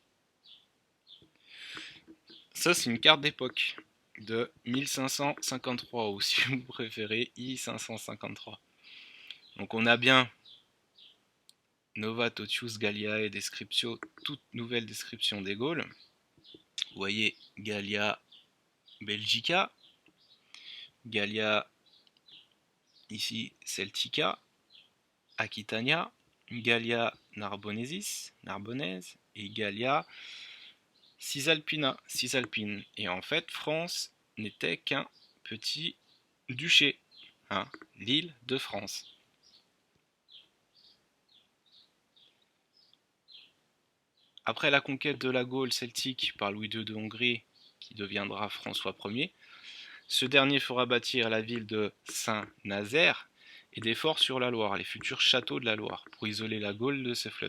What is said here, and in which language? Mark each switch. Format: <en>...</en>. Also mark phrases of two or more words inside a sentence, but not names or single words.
<fr>Ça, c'est une carte d'époque de 1553, ou si vous préférez, I553. Donc on a bien Nova Totius Galliae Descriptio, toute nouvelle description des Gaules. Vous voyez Gallia Belgica, Gallia ici Celtica, Aquitania, Gallia Narbonensis, Narbonnaise, et Gallia Cisalpine. Et en fait, France n'était qu'un petit duché, l'île de France. Après la conquête de la Gaule celtique par Louis II de Hongrie, qui deviendra François Ier, ce dernier fera bâtir la ville de Saint-Nazaire et des forts sur la Loire, les futurs châteaux de la Loire, pour isoler la Gaule de ses fleuves.</fr>